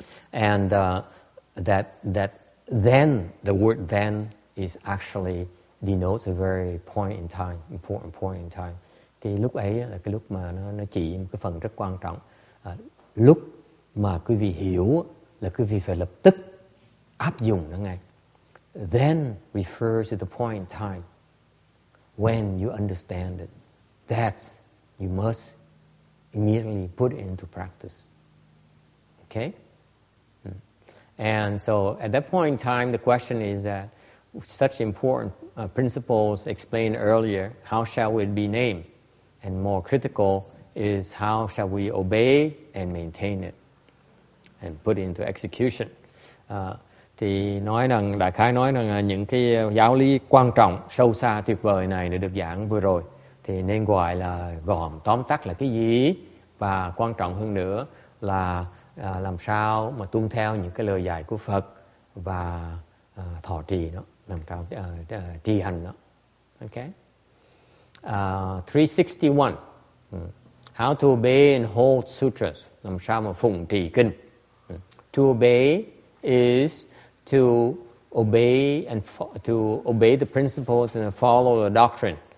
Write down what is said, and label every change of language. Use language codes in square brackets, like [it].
[en] And that then, the word then is actually denotes a very point in time, important point in time. [vi] Cái lúc ấy là cái lúc mà nó chỉ một cái phần rất quan trọng. Lúc mà quý vị hiểu là quý vị phải lập tức áp dụng nó ngay. [en] then refers to the point in time when you understand it. That's you must immediately put into practice. Okay? And so at that point in time, the question is that such important principles explained earlier, how shall it be named? And more critical is how shall we obey and maintain it and put it into execution. [vi] Thì đại khái nói rằng là những cái giáo lý quan trọng, sâu xa, tuyệt vời này đã được giảng vừa rồi thì nên gọi là gồm tóm tắt là cái gì, và quan trọng hơn nữa là làm sao mà tuân theo những cái lời dạy của Phật và thọ trì nó, làm sao trì hành nó. Okay. [en] 361. How to obey and hold sutras. [vi] Làm sao mà phụng trì kinh. [en] To obey is to obey the principles and follow the doctrine.